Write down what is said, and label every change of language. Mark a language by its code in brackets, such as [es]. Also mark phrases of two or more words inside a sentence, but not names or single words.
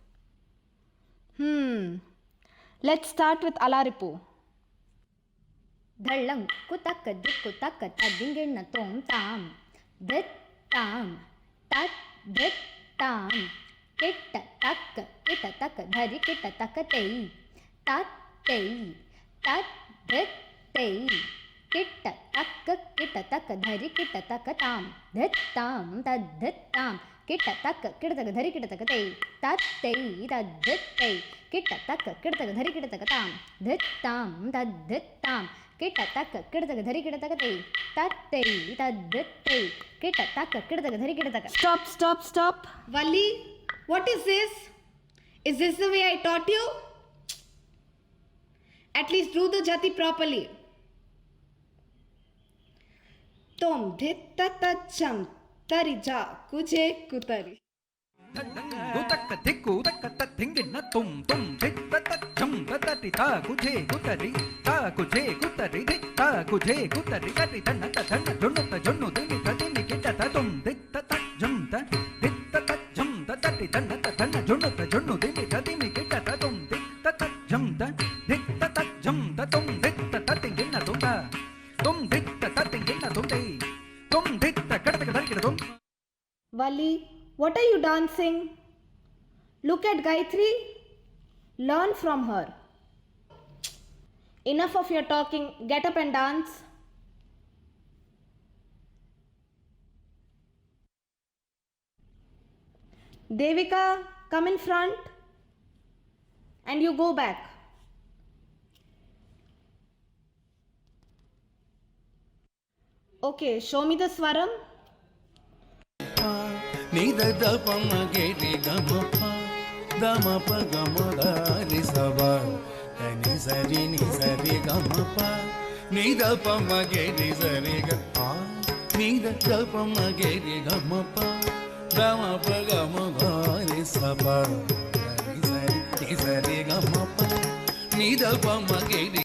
[en] Let's start with Alaripu. ಧಳ್ಳಂ ಕುತಕ್ಕ ದಿಕ್ಕು ತಕ್ಕ ತದ್ದಿಂಗೆಣ್ಣ ತೋಂ ತಾಂ ದಿತ್ ತಾಂ ತತ್ ದಿತ್ ತಾಂ ಕಿಟ್ಟ ತಕ್ಕ ಕಿಟ ತಕ್ಕ ಧರಿ ಕಿಟ ತಕ್ಕ ತೈ ತತ್ ತೈ ತತ್ ದಿತ್ ತೈ ಕಿಟ್ಟ ತಕ್ಕ ಕಿಟ ತಕ್ಕ ಧರಿ ಕಿಟ ತಕ್ಕ ತಾಂ ದಿತ್ ತಾಂ ತದ್ ದಿತ್ ತಾಂ ಕಿಟ್ಟ ತಕ್ಕ ಕಿಟ ತಕ್ಕ ಧರಿ ಕಿಟ ತಕ್ಕ ತೈ ತತ್ ತೈ ತದ್ ದಿತ್ ತೈ ಕಿಟ್ಟ ತಕ್ಕ ಕಿಟ ತಕ್ಕ ಧರಿ ಕಿಟ ತಕ್ಕ ತಾಂ ದಿತ್ ತಾಂ ತದ್ ದಿತ್ ತಾಂ ಕಿಟ್ಟ ತಕ್ಕ ಕಿಟ ತಕ್ಕ ಧರಿ ಕಿಟ ತಕ್ಕ ತೈ ತತ್ ತೈ ತದ್ ದಿತ್ ತೈ ಕಿಟ್ಟ ತಕ್ಕ ಕಿಟ ತಕ್ಕ ಧರಿ ಕಿಟ ತಕ್ಕ. Stop. Valli, what is this? Is this the way I taught you? At least do the jati properly. Tom dhit tatacham tari ja kuje kutari. Utaka tiku utaka tatingina tum tum dit tatacham tatati ta kuje kutari ta kuje kutari tari tanna jonnu dini tadini kita tatum dit tatacham ta dit tatacham tatati tanna jonnu dini tadini kita tatum dit tatacham ta dit tatacham tatum dit tatingina tumta tum dit tatingina tumtai tum dit takadaka darikira tum. Valli, what are you dancing? Look at Gayatri. Learn from her. Enough of your talking. Get up and dance. Devika, come in front. And you go back. Okay, show me the swaram. ನಿದ ದಪ ಮಗೆರಿ ಗಮಪ ದಮಪ ಗಮದಾರಿ ಸಬ ತನಿ ಸರಿ ಗಮಪ ನಿದಪ ಮಗೆರಿ ಸರಿ ಗ ನಿದ ದಪ ಮಗೆರಿ ಗಮಪ ದಮಪ ಗಮದಾರಿ ಸಬ ತನಿ ಸರಿ ಗಮಪ ನಿದಪ ಮಗೆರಿ.